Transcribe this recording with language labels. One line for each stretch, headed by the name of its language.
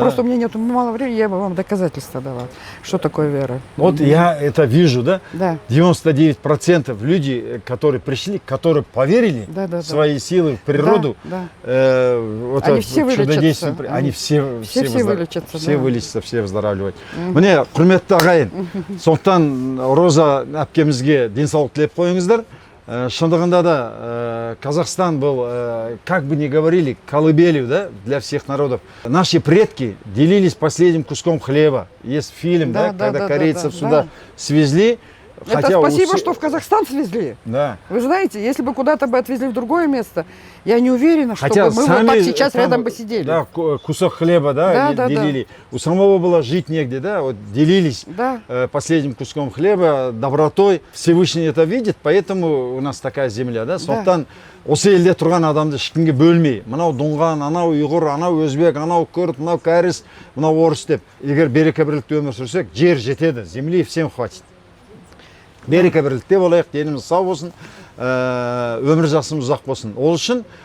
Russian: просто, у меня нет мало времени, я бы вам доказательства давала, что такое вера. Вот я это вижу, да? Да. 99% людей, которые пришли, которые поверили Да. в свои силы, в природу, Да. вот Они это все чудодейственное, вылечатся. они все вылечатся, все вылечатся, все выздоравливают.
Kazakh: Міне құрметті ағайын, сондықтан Роза әпкемізге денсаулық тілеп қойыңыздар. Шындығында да
Russian: Казахстан был, как бы ни говорили, колыбелью, да, для всех народов. Наши предки делились последним куском хлеба. Есть фильм, да, когда корейцев сюда свезли. Это спасибо, что в Казахстан свезли. Да. Вы знаете, если бы куда-то бы отвезли в другое место, я не уверена, что Хотя мы вот сами так сейчас там, рядом бы сидели. Да, кусок хлеба, да, Да. делили. У самого было жить негде, да, вот делились Да. последним куском хлеба, добротой. Всевышний это видит, поэтому у нас такая земля, да.
Kazakh: Сондықтан осы елде тұрған адамды ешкімге бөлмей, мынау дұңған, анау ұйғыр, анау өзбек, анау күрд, мынау кәріс, мынау орыс деп, егер береке бірлікте өмір сүрсек, жер жетеді,
Russian: земли всем хватит.
Kazakh: Береке бірлікте болайық, деніміз сау болсын, өмір жасымыз ұзақ болсын. Ол үшін